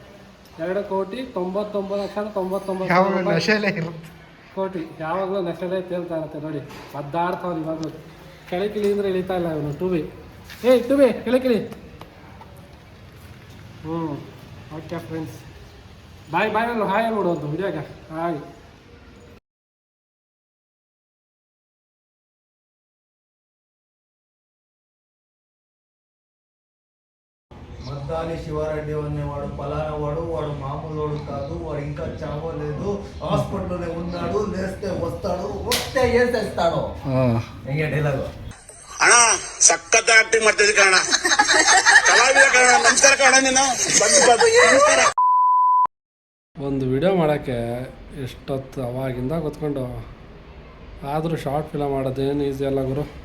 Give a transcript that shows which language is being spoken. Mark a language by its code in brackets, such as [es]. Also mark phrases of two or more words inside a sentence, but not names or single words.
[kn] 2,99,99,000 ಕೋಟಿ ಯಾವಾಗಲೂ ನೆಸಲೇ ತೇಲ್ತಾ ಇರುತ್ತೆ ನೋಡಿ, ಒದ್ದಾಡ್ತಾವ್ ಇವಾಗಲೂ. ಕೆಳಕಿಳಿ ಅಂದರೆ ಇಳಿತಾ ಇಲ್ಲ ಇವನು 2B. ಏಯ್ 2B, ಕೆಳಕಿಳಿ. [en] Okay friends, [kn] ಬಾಯ್ ಅಲ್ಲ, ಹಾಯ್ ನೋಡುವಂಥ ವಿಡಿಯೋಗೆ ಹಾಯ್. [te] మద్దాలి శివారెడ్డి అనేవాడు పలానా వాడు మామూలు కాదు, వాడు ఇంకా చావలేదు, హాస్పిటల్లోనే ఉన్నాడు, లేస్తే వస్తాడు, వస్తే ఏసేస్తాడు. [kn] ಹೆಂಗೆ ಡೈಲಾಗ್ ಅಣ್ಣ ಸಖತ್ ಆಕ್ಟಿಂಗ್ ಮಾಡ್ತಿದ್ದೆ ಕಣ, ಕಲಾವಿದ ಕಣ, ನಮಸ್ಕಾರ ಕಣ. ನೀನು ಒಂದು ವಿಡಿಯೋ ಮಾಡೋಕ್ಕೆ ಎಷ್ಟೊತ್ತು ಅವಾಗಿಂದ ಕೂತ್ಕೊಂಡು, ಆದರೂ [en] short film [kn] ಮಾಡೋದೇನು ಈಸಿ ಅಲ್ಲ ಗುರು.